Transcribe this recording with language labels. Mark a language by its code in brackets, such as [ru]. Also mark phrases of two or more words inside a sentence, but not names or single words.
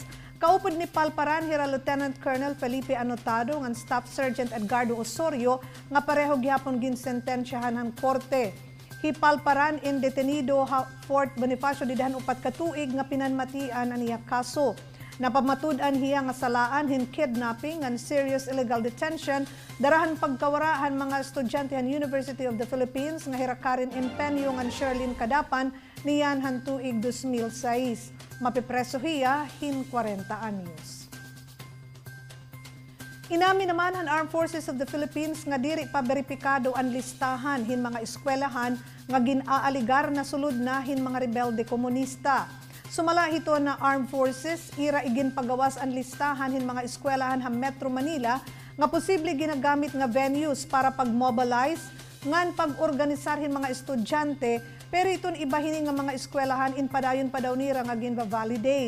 [war] Kaupod ni Palparan hira Lieutenant Colonel Felipe Anotado ngan Staff Sergeant Edgardo Osorio nga pareho gihapon ginsentensyahan han korte. Hipalparan in detenido Fort Bonifacio didahan upat ka tuig nga pinanmatian aniya kaso. Napamatud-an hiya nga salaan hin [en] kidnapping and serious illegal detention [war] darahan pagkawarahan mga estudyante han University of the Philippines nga hirakarin Empenyo ngan Sherlyn Kadapan niyan han tuig 2006. Mapipreso hiya hin 40 anyos. Inamin naman ang Armed Forces of the Philippines nga diri pa beripikado ang listahan hin mga eskwelahan nga ginaaligar na sulod na hin mga rebelde komunista. Sumala hito na Armed Forces ira igin pagawas ang listahan hin mga eskwelahan ha Metro Manila nga posible ginagamit nga venues para pag-mobilize ngan pag-organisar hin mga estudyante pero iton ibahin nga mga eskwelahan in padayon pa daw nira nga ginva-validate.